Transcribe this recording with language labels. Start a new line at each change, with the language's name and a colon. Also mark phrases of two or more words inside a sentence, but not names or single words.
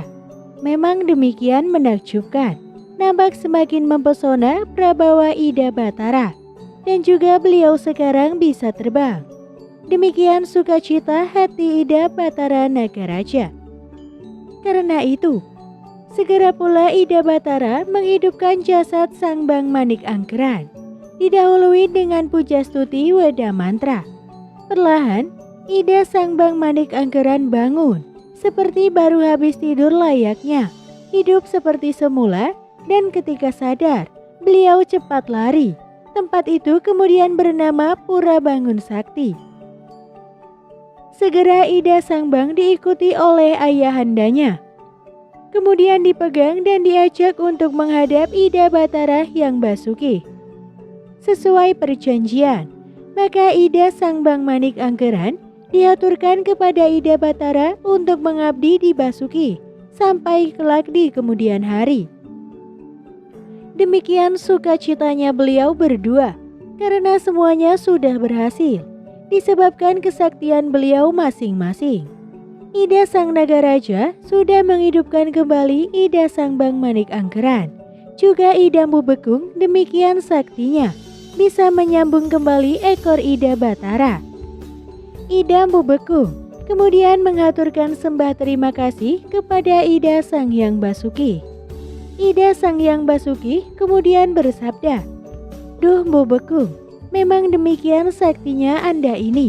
Indonesian: Memang demikian menakjubkan. Nampak semakin mempesona prabawa Ida Batara, dan juga beliau sekarang bisa terbang. Demikian sukacita hati Ida Batara Nagaraja. Karena itu, segera pula Ida Batara menghidupkan jasad Sang Bang Manik Angkeran, didahului dengan puja stuti weda mantra. Perlahan, Ida Sang Bang Manik Angkeran bangun, seperti baru habis tidur layaknya, hidup seperti semula. Dan ketika sadar, beliau cepat lari. Tempat itu kemudian bernama Pura Bangun Sakti. Segera Ida Sang Bang diikuti oleh ayahandanya. Kemudian dipegang dan diajak untuk menghadap Ida Batara yang Basuki. Sesuai perjanjian, maka Ida Sang Bang Manik Angkeran diaturkan kepada Ida Batara untuk mengabdi di Basuki sampai kelak di kemudian hari. Demikian sukacitanya beliau berdua, karena semuanya sudah berhasil, disebabkan kesaktian beliau masing-masing. Ida Sang Nagaraja sudah menghidupkan kembali Ida Sang Bang Manik Angkeran. Juga Ida Mpu Bekung demikian saktinya, bisa menyambung kembali ekor Ida Batara. Ida Mpu Bekung kemudian mengaturkan sembah terima kasih kepada Ida Sang Hyang Basuki. Ida Sang Hyang Basuki kemudian bersabda, "Duh Mpu Bekung, memang demikian saktinya Anda ini.